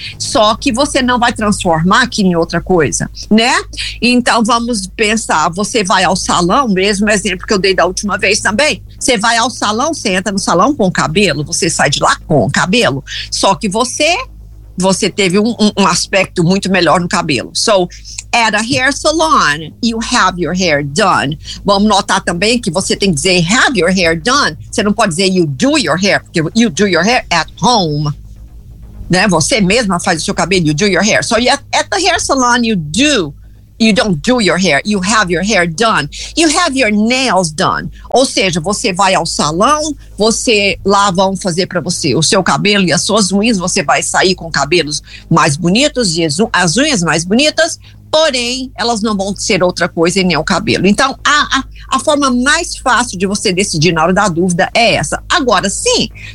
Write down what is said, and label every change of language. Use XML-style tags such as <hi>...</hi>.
<pt>Só que você não vai transformar aquilo em outra coisa, né? Então, vamos pensar, você vai ao salão, mesmo exemplo que eu dei da última vez também. Você vai ao salão, você entra no salão com cabelo, você sai de lá com cabelo. Só que você teve um aspecto muito melhor no cabelo.</pt> <en>So, at a hair salon, you have your hair done.</en> <pt>Vamos notar também que você tem que dizer</pt> <en>have your hair done.</en> <pt>Você não pode dizer</pt> <en>you do your hair,</en> <pt>porque</pt> <en>you do your hair at home.</en> <pt>Né? Você mesma faz o seu cabelo,</pt> <en>you do your hair. So, at the hair salon, you don't do your hair. You have your hair done. You have your nails done.</en> <pt>Ou seja, você vai ao salão, você lá vão fazer para você o seu cabelo e as suas unhas. Você vai sair com cabelos mais bonitos e as unhas mais bonitas, porém, elas não vão ser outra coisa e nem o cabelo. Então, a forma mais fácil de você decidir na hora da dúvida é essa. Agora, sim,</pt>